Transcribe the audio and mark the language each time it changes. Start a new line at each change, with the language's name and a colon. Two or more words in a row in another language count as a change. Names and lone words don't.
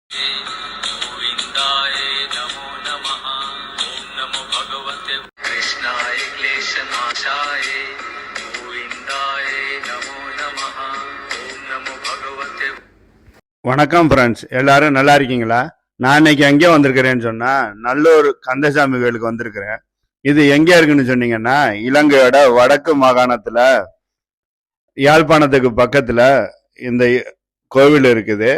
Sanskrit: गोविन्दाय नमो नमः। ॐ नमो भगवते कृष्णाय क्लेशनाशाय गोविन्दाय नमो नमः। ॐ नमो भगवते।
Tamil: வணக்கம் ஃப்ரெண்ட்ஸ், எல்லாரும் நல்லா இருக்கீங்களா? நான் இன்னைக்கு எங்கே வந்திருக்கிறேன்னு சொன்னா நல்லூர் கந்தசாமி கோயிலுக்கு வந்திருக்கிறேன். இது எங்கே இருக்குன்னு சொன்னீங்கன்னா இலங்கையோட வடக்கு மாகாணத்துல யாழ்ப்பாணத்துக்கு பக்கத்துல இந்த கோவில் இருக்குது.